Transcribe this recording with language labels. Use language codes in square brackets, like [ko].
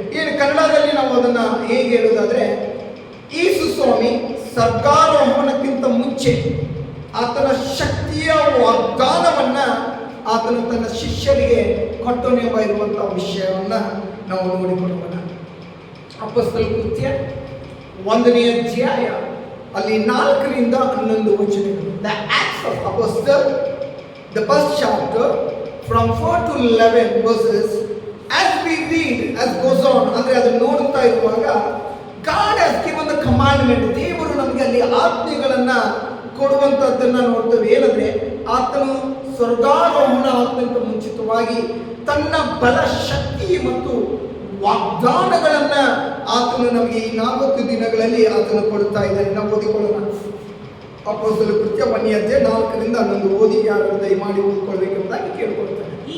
[kn] ಏನು ಕನ್ನಡದಲ್ಲಿ ನಾವು ಅದನ್ನು ಹೇಗೆ ಹೇಳುವುದಾದರೆ, ಯೇಸು ಸ್ವಾಮಿ ಸ್ವರ್ಗಾರೋಹಣಕ್ಕಿಂತ ಮುಂಚೆ ಆತನ ಶಕ್ತಿಯ ವಾಗ್ದಾನವನ್ನು ಆತನು ತನ್ನ ಶಿಷ್ಯರಿಗೆ ಕೊಟ್ಟನೆಂಬ ಇರುವಂಥ ವಿಷಯವನ್ನು ನಾವು ನೋಡಿಕೊಳ್ಳೋಣ. ಅಪೊಸ್ತಲ ಕೃತ್ಯ 1ನೇ ಅಧ್ಯಾಯ ಅಲ್ಲಿ 4ರಿಂದ 11 ವಚನಗಳು. [en] The Acts of Apostles, the first chapter from 4 to 11 verses. As we read, as goes on, [kn] ಅಂದರೆ ಅದನ್ನು ನೋಡ್ತಾ ಇರುವಾಗ [en] God has given the commandment, [kn] ದೇವರು ನಮಗೆ ಅಲ್ಲಿ ಆಜ್ಞೆಗಳನ್ನು ಕೊಡುವಂಥದ್ದನ್ನು ನೋಡ್ತೇವೆ. ಏನಂದರೆ ಆತನು ಸ್ವರ್ಗಾರೋಹಣ ಆತ್ಮಂತ ಮುಂಚಿತವಾಗಿ ತನ್ನ ಬಲ ಶಕ್ತಿ ಮತ್ತು ವಾಗ್ದಾನಗಳನ್ನ ಆತನು ನಮಗೆ ಈ 40 ದಿನಗಳಲ್ಲಿ ಆತನು ಕೊಡ್ತಾ ಇದ್ದಾನೆ. ನಾವು ಓದಿಕೊಳ್ಳೋಣ. ಅಪೊಸ್ತಲರ ಕೃತ್ಯ 1ನೇ ಅಧ್ಯಾಯ 4ರಿಂದ 11 ಓದಿ ಯಾರು ದಯಮಾಡಿ ಓದಿಕೊಳ್ಳಬೇಕೆಂಬುದಾಗಿ ಕೇಳಿಕೊಳ್ತಾನೆ.